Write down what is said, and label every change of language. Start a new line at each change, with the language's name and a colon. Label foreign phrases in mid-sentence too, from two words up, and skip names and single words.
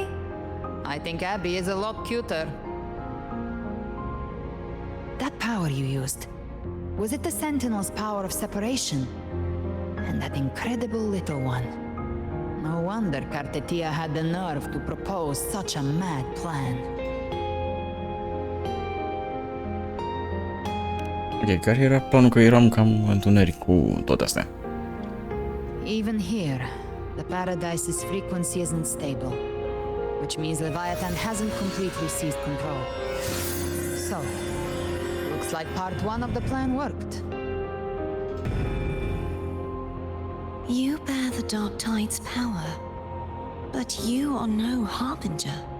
English: I think Abby is a lot cuter. That power you used, was it the Sentinel's power of separation? And that incredible little one. No wonder Cartetia had the nerve to propose such a mad plan.
Romanian: Ok, care era planul? Că eram cam întuneric cu tot astea.
English: Even here, the Paradise's frequency isn't stable, which means Leviathan hasn't completely seized control. So, looks like part one of the plan worked. You bear the Dark Tide's power, but you are no harbinger.